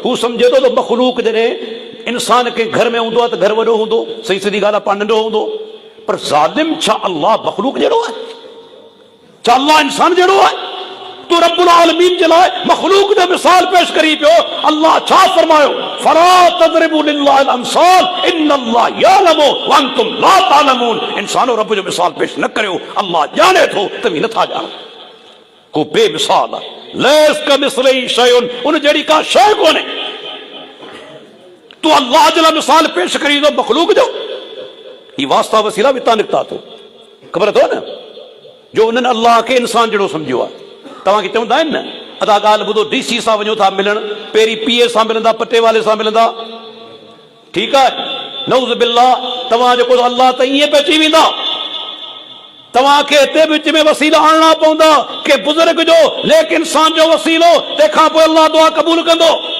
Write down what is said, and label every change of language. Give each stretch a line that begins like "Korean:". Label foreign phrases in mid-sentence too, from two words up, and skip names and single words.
Sindhi: हू सम्झे थो त मखलूक जॾहिं इंसान के घर में हूंदो आहे त घर वॾो हूंदो, सही सिधी ॻाल्हि आहे, पाण नंढो हूंदो। पर ज़ालिम छा अल्लाह मखलूक जहिड़ो आहे? छा अल्लाह इंसान जहिड़ो आहे? तू
Arabic: رب العالمين
Sindhi: जे लाइ मखलूक जो मिसाल पेश करी पियो। अल्लाह छा फरमायो?
Arabic: فلا تضربوا لله الأمثال إن الله يعلم وأنتم لا تعلمون.
Sindhi: इंसानो रब जो मिसाल पेश न करियो, अल्लाह ॼाणे थो, तव्हीं नथा ॼाणो। को बेमिसाल आहे,
Arabic: ليس كمثله شيء,
Sindhi: उन जहिड़ी का शइ कोन्हे। तू अल्लाह जे लाइ मिसाल पेश करी थो मखलूक जो, ही वास्ता वसीला बि हितां निकिता थो। ख़बर अथव न, जो उन्हनि अल्लाह खे इंसान जहिड़ो सम्झियो आहे। तव्हांखे चवंदा आहिनि न, अदा ॻाल्हि ॿुधो, DC सां वञो था मिलण, पहिरीं PA सां मिलंदा, पटे वाले सां मिलंदा, ठीकु आहे,
Arabic: نعوذ بالله
Sindhi: तव्हां जेको अल्लाह त ईअं पइजी वेंदा तव्हांखे हिते विच में वसीला आणना पवंदा के बुज़ुर्ग जो नेक इंसान जो वसीलो तंहिंखां पोइ अल्लाह दुआ क़बूल कंदो।